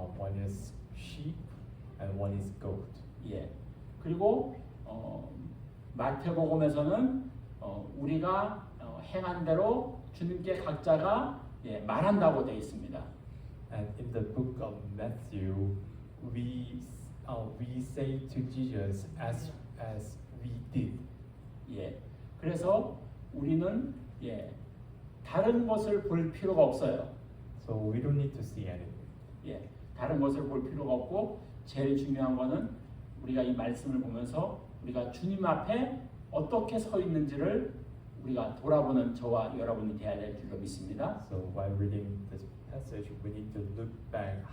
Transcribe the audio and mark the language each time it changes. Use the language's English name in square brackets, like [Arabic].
[English] One is sheep and one is goat. [Korean] 예, 그리고 마태복음에서는 우리가 행한 대로 주님께 각자가 말한다고 되어 있습니다. [English] And in the book of Matthew, we say to Jesus as we did. [Korean] 예, 그래서 우리는 다른 것을 볼 필요가 없어요. [English] So we don't need to see anything. [Korean] 예, 다른 것을 볼 필요가 없고 제일 중요한 거는 우리가 이 말씀을 보면서 우리가 주님 앞에 어떻게 서 있는지를 우리가 돌아보는 저와 여러분이 되어야 될 줄로 믿습니다. [English] So while reading this passage, we need to look back.